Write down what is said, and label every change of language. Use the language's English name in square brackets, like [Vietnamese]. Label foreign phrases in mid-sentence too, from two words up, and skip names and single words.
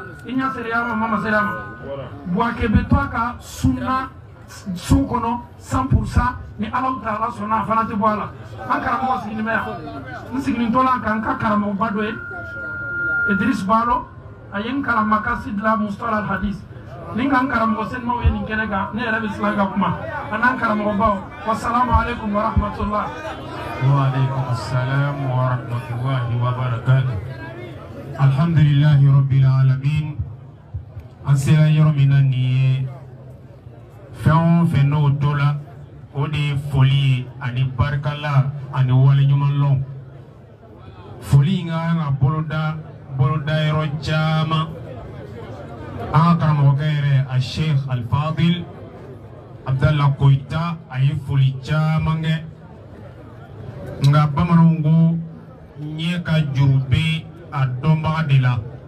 [Bambara] i ɲa seriya ma ma seriya ma Buwake bɛ to a ka sunna so kɔnɔ 100% ni Alahu Taala sɔnna a fana tɛ bɔ a la an karamɔgɔ sigilen bɛ yan n siginin to la kan n ka karamɔgɔba dɔ ye Idris Balo a ye n kalan makasi de la Mustalah al-Hadis ni n ka n karamɔgɔ senimaw ye nin kɛnɛ kan ne yɛrɛ bɛ sila ka kuma a n'an karamɔgɔbaw [Arabic] والسلام عليكم ورحمة الله. وعليكم السلام ورحمة الله وبركاته. الحمد لله رب العالمين. [Bambara] An sera yɔrɔ min na nin ye fɛn o fɛn n'o to la o de ye foli ye ani barikala ani waleɲumanlɔn. Foli in ka kan ka boloda yɔrɔ caman. An ka karamɔgɔkɛ yɛrɛ a Sheikh Al-Fadil Abdallah Koyita a ye foli caman kɛ nka bamananw ko ɲɛ ka juru bɛ a dɔnbaga de la.